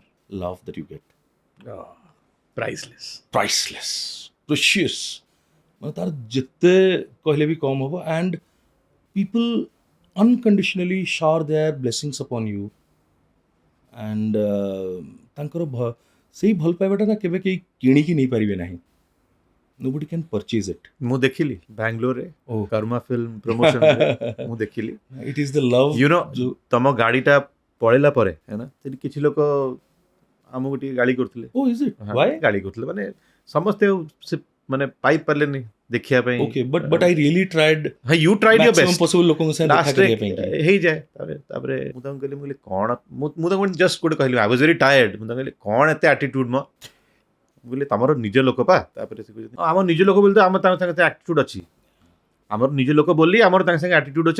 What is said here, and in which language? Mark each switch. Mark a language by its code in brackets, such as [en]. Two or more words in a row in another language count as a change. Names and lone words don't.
[en] Love that you get. Priceless. Priceless, precious. [or] ମାନେ ତାର ଯେତେ କହିଲେ ବି କମ୍ ହେବ [en] and people unconditionally shower their blessings upon you and [or] ତାଙ୍କର ସେଇ ଭଲ ପାଇବାଟା ନା କେବେ କେହି କିଣିକି ନେଇପାରିବେ ନାହିଁ. [en] Nobody can purchase it. [or] ମୁଁ ଦେଖିଲି ବାଙ୍ଗାଲୋରରେ [en] Oh. [or] କର୍ମା [en] film promotionରେ [or] ମୁଁ ଦେଖିଲି. [en] It is the love. You know, [or] ତମ ଗାଡ଼ିଟା ପଳେଇଲା ପରେ ନା ସେଠି କିଛି ଲୋକ ଆମକୁ ଟିକେ ଗାଳି କରୁଥିଲେ. [en] Oh, is it? Why? [or] ଗାଳି କରୁଥିଲେ ମାନେ ସମସ୍ତେ ସେ ମାନେ ପାଇପାରିଲେନି ଦେଖିବା ପାଇଁ. [en] Okay, but I really tried. You tried your maximum best. [or] possible ଲୋକଙ୍କ ସାଙ୍ଗେ ଦେଖା ଲାଷ୍ଟରେ କରିବା ପାଇଁ କି. ହେଇଯାଏ. ତାପରେ ମୁଁ ତାଙ୍କୁ କହିଲି କ'ଣ ମୁଁ ତାଙ୍କୁ ଜଷ୍ଟ ଗୋଟେ କହିଲି [en] I was very tired. [or] ମୁଁ ତାଙ୍କୁ କହିଲି କ'ଣ ଏତେ ଆଟିଟ୍ୟୁଡ୍ ମ ମୁଁ କହିଲି ତମର ନିଜ ଲୋକ ପା. ତାପରେ ସେ କହୁଛନ୍ତି ଆମ ନିଜ ଲୋକ ବୋଲି ତ ଆମ ତାଙ୍କ ସାଙ୍ଗେ ଆଟିଟ୍ୟୁଡ୍ ଅଛି. ଆମର ନିଜ ଲୋକ ବୋଲି ଆମର ତାଙ୍କ ସାଙ୍ଗେ ଆଟିଟ୍ୟୁଡ୍ ଅଛି.